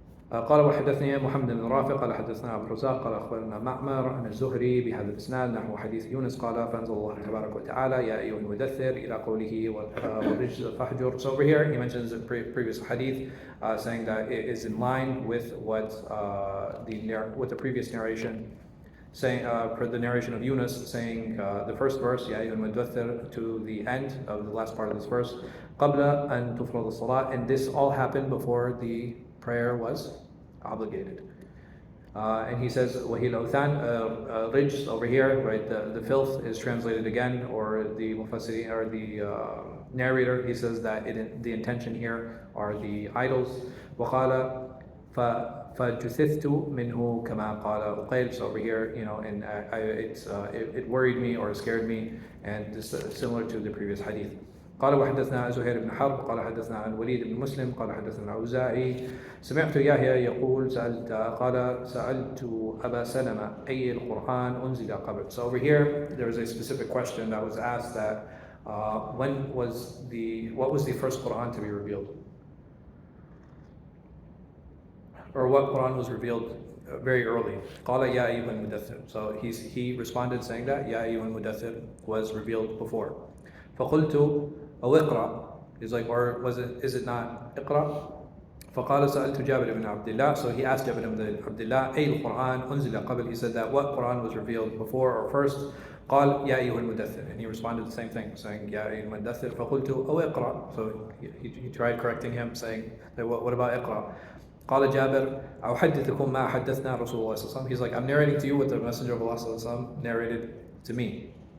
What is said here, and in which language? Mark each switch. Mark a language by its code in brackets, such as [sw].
[ar] قال وحدثني محمد بن رافع قال حدثنا أبو الرزاق قال أخبرنا معمر عن الزهري بهذا الإسناد نحو حديث يونس قال فأنزل الله تبارك وتعالى يا أيها المدثر إلى قوله والرجز فاهجر. [en] So over here he mentions the previous hadith saying that it is in line with what the previous narration saying for the narration of Yunus saying the first verse [ar] يا أيها المدثر [en] to the end of the last part of this verse [ar] قبل أن تفرض الصلاة, [en] and this all happened before the prayer was obligated. And he says, [ar] وَهِي الْأَوْثَانِ [en] rijs over here, right? The filth is translated again, or the mufassiri, or the narrator, he says that the intention here are the idols. [ar] وَقَالَ فَجُثِثْتُ مِنْهُ كَمَا قَالَ أُقَيْلْ. [en] So over here, and it worried me or scared me, and this is similar to the previous hadith. [ar] قال وحدثنا زهير بن حرب قال حدثنا عن الوليد بن مسلم قال حدثنا الأوزاعي سمعت يحيى يقول سألت أبا سلمة أي القرآن أنزل قبل. [en] So over here there is a specific question that was asked that what was the first Quran to be revealed, or what Quran was revealed very early. [ar] قال يا أيها المدثر. [en] So he responded saying that [ar] يا أيها المدثر [en] was revealed before. [ar] فقلت أو اقرأ. [en] He's like, or is it not اقرأ? [ar] فقال سألت جابر بن عبد الله. [en] So he asked Jabir ibn Abdullah [ar] أي القرآن أنزل قبل. [en] He said that what Quran was revealed before or first. [ar] قال يا أيها المدثر. [en] And he responded the same thing, saying [ar] يا أيها المدثر. فقلت أو اقرأ. [en] So he tried correcting him, saying what about اقرأ? [ar] قال جابر أحدثكم ما حدثنا رسول الله صلى الله عليه وسلم. [en] He's like, I'm narrating to you what the Messenger of Allah صلى الله عليه وسلم narrated to me.